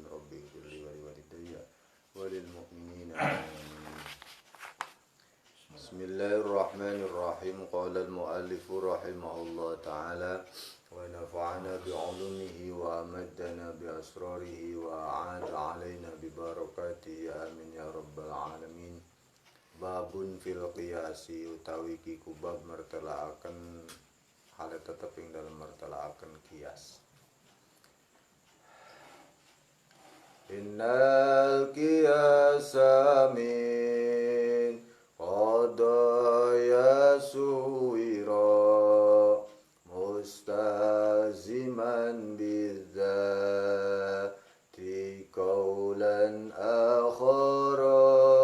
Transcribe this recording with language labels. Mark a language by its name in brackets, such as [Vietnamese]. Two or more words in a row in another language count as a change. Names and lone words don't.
[Arabic] رب اغفر لي ولوالدي وللمؤمنين آمين. بسم الله الرحمن الرحيم. قال المؤلف رحمه الله تعالى ونفعنا بعلومه وأمدنا بأسراره وأعاد علينا ببركاته آمين يا رب العالمين. باب في القياس [Javanese] utawi kiku bab mertelaaken hal tetep ing dalam mertelaaken qiyas. [Arabic] إن القياس من قضايا صورت مستلزما بذاته قولا آخر